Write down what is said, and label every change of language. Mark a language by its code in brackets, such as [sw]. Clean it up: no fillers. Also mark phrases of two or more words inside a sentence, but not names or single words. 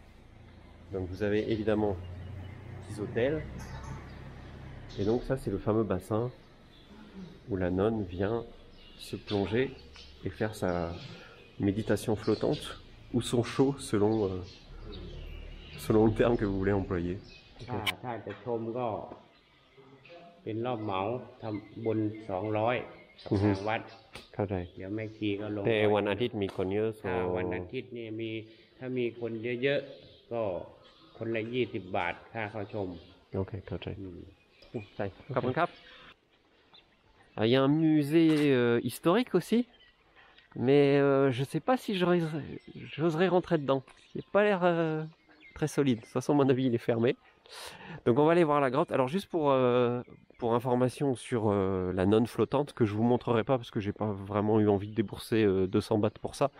[fr] Donc vous avez évidemment des hôtels. Et donc ça, c'est le fameux bassin où la nonne vient se plonger et faire sa méditation flottante ou son show selon le terme que vous voulez employer. [th] ถ้าจะชมก็เป็นรอบเหมาทำบุญ200กับทางวัด เข้าใจ เดี๋ยวแม่ชีก็ลง แต่วันอาทิตย์มีคนเยอะ ถ้าวันอาทิตย์เนี่ยมีถ้ามีคนเยอะๆก็คนละ20 บาทค่าเข้าชม โอเคเข้าใจขอบคุณครับ [fr] Il y a un musée historique aussi, mais je sais pas si j'oserais rentrer dedans. Il n'a pas l'air très solide. De toute façon, à mon avis, il est fermé. Donc on va aller voir la grotte. Alors juste pour information sur la nonne flottante, que je vous montrerai pas parce que j'ai pas vraiment eu envie de débourser 200 bahts pour ça.